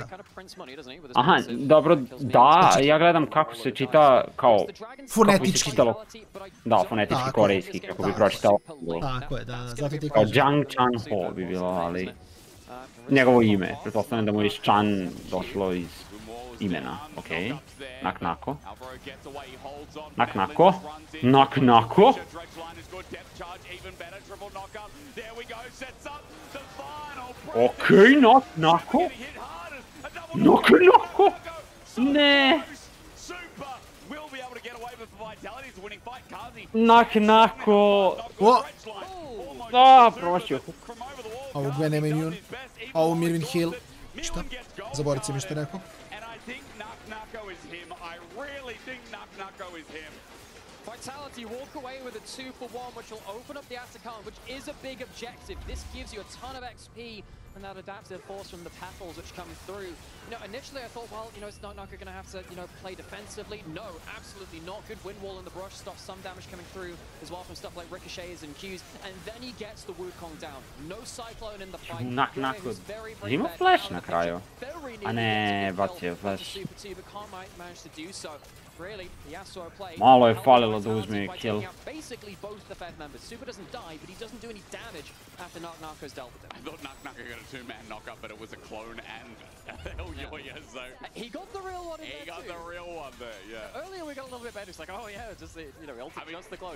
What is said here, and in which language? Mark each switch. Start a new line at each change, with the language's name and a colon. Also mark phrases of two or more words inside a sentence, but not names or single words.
Serbian: Aha, dobro, da, ja gledam kako se čita kao... Fonetički. Da, fonetički korejski, kako bi pročitao. Tako je, da, zato ti kao kažem. Jang Chan-ho bi bilo, ali... Njegovo ime, pretpostavljam da mu iz Chan došlo iz imena, okej. Nak-nako. Nak-nako. Nak-nako. Okej, nak-nako. Nak-nako. Ne. Nak-nako. Da, promašio. Ovo dve nema imun. Ovo Mirvin Hill. Šta? Zaborit se mi što je rekao.
English: Vitality walk away with a 2-for-1, which will open up the Atakan, which is a big objective. This gives you a ton of XP and that adaptive force from the petals which come through. You know, initially I thought, well, you know, is Naka going to have to, you know, play defensively? No, absolutely not. Good wind wall in the brush stops some damage coming through as well from stuff like ricochets and Qs, and then he gets the Wukong down. No Cyclone in the fight.
Serbian: Nak-nako. Ima flash na kraju. A ne, bacio flash. Malo je falilo da uzme kill.
English: Basically both the Fed members. Super doesn't die, but he doesn't do any damage after Nak-nako's dealt with him. I thought Nak-nako got a two-man knock-up, but it was a clone and Yoya, so... He got the real one in there, He got the real one there, yeah. Earlier we got a little bit better. It's like, oh yeah, just the, you know, ultimate just the clone.